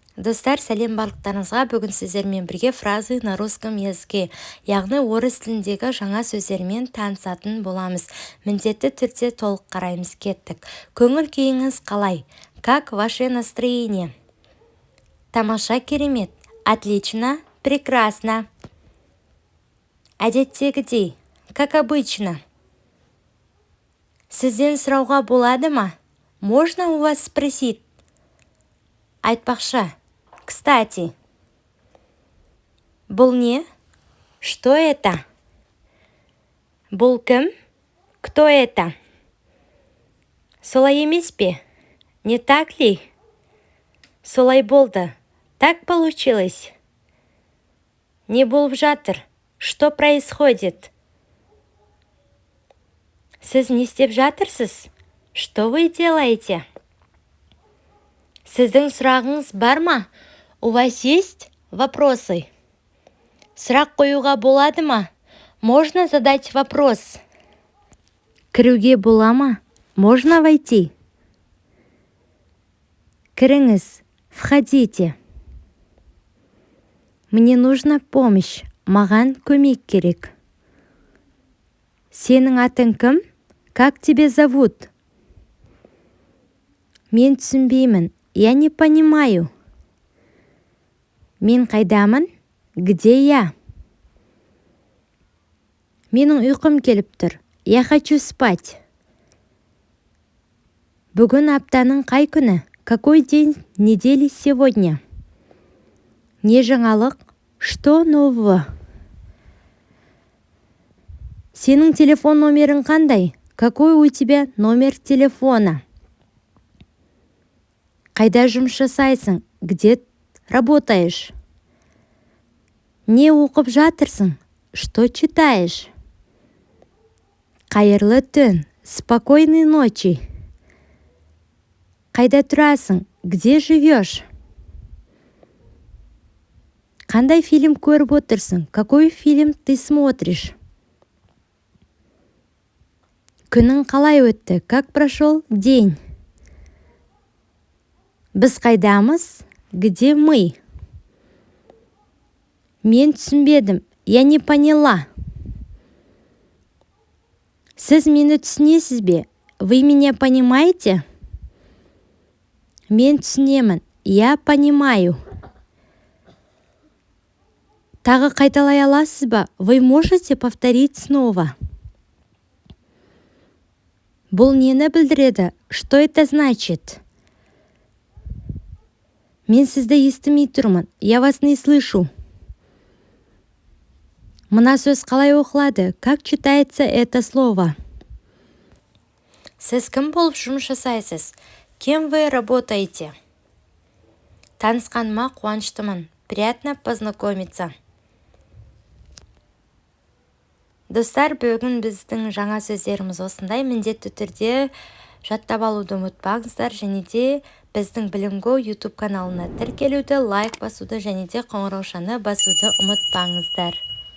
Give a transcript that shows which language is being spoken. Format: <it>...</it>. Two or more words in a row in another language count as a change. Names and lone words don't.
<kk>Достар, сәлем барлықтарыңызға. Бүгін сіздермен бірге</kk> <ru>фразы на русском языке,</ru> <kk>яғни орыс тіліндегі жаңа сөздермен танысатын боламыз. Міндетті түрде толық қараймыз. Кеттік. Көңіл күйіңіз қалай?</kk> <ru>Как ваше настроение?</ru> <kk>Тамаша, керемет.</kk> <ru>Отлично, прекрасно.</ru> <kk>Әдеттегідей,</kk> <ru>как обычно.</ru> <kk>Сізден сұрауға болады ма?</kk> <ru>Можно у вас спросить?</ru> <kk>Айтпақшы. Кстати. Бұл не?</kk> <ru>Что это?</ru> <kk>Бұл кім?</kk> <ru>Кто это?</ru> <kk>Солай емес пе?</kk> <ru>Не так ли?</ru> <kk>Солай болды.</kk> <ru>Так получилось.</ru> <kk>Не болып жатыр?</kk> <ru>Что происходит?</ru> <kk>Сіз не істеп жатырсыз?</kk> <ru>Что вы делаете?</ru> <kk>Сіздің сұрағыңыз бар ма?</kk> <ru>У вас есть вопросы?</ru> <kk>Сұрақ қоюға болады ма?</kk> <ru>Можно задать вопрос?</ru> <kk>Кіруге бола ма?</kk> <ru>Можно войти? Кіріңіз, входите. Мне нужна помощь.</ru> <kk>Маған көмек керек. Сенің атың кім?</kk> <ru>Как тебя зовут?</ru> <kk>Мен түсінбеймін.</kk> <ru>Я не понимаю.</ru> <kk>Мен қайдамын?</kk> <ru>Где я?</ru> <kk>Менің ұйқым келіп тұр.</kk> <ru>Я хочу спать.</ru> <kk>Бүгін аптаның қай күні?</kk> <ru>Какой день недели сегодня?</ru> <kk>Не жаңалық?</kk> <ru>Что нового?</ru> <kk>Сенің телефон номерің қандай?</kk> <ru>Какой у тебя номер телефона?</ru> <kk>Қайда жұмыс жасайсың?</kk> <ru>Где работаешь?</ru> <kk>Не оқып жатырсың?</kk> <ru>Что читаешь?</ru> <kk>Қайырлы түн.</kk> <ru>Спокойной ночи.</ru> <kk>Қайда тұрасың?</kk> <ru>Где живешь?</ru> <kk>Қандай фильм көріп отырсың?</kk> <ru>Какой фильм ты смотришь?</ru> <kk>Күнің қалай өтті?</kk> <ru>Как прошел день?</ru> <kk>Біз қайдамыз?</kk> <ru>Где мы?</ru> <kk>Мен түсінбедім.</kk> <ru>Я не поняла.</ru> <kk>Сіз мені түсінесіз бе?</kk> <ru>Вы меня понимаете?</ru> <kk>Мен түсінемін.</kk> <ru>Я понимаю.</ru> <kk>Тағы қайталай аласыз ба?</kk> <ru>Вы можете повторить снова?</ru> <kk>Бұл нені білдіреді?</kk> <ru>Что это значит?</ru> <kk>Мен сізді естімей тұрмын.</kk> <ru>Я вас не слышу.</ru> <kk>Мына сөз қалай оқылады?</kk> <ru>Как читается это слово?</ru> <kk>Сіз кім болып жұмыс жасайсыз?</kk> <ru>Кем вы работаете?</ru> <kk>Танысқаныма қуаныштымын.</kk> <ru>Приятно познакомиться.</ru> <kk>Достар, бүгін біздің жаңа сөздеріміз осындай. Міндетті түрде жаттап алуды ұмытпаңыздар, және де біздің Білім Го YouTube каналына тіркелуді, лайк басуды және де қоңыраушаны басуды ұмытпаңыздар.</kk>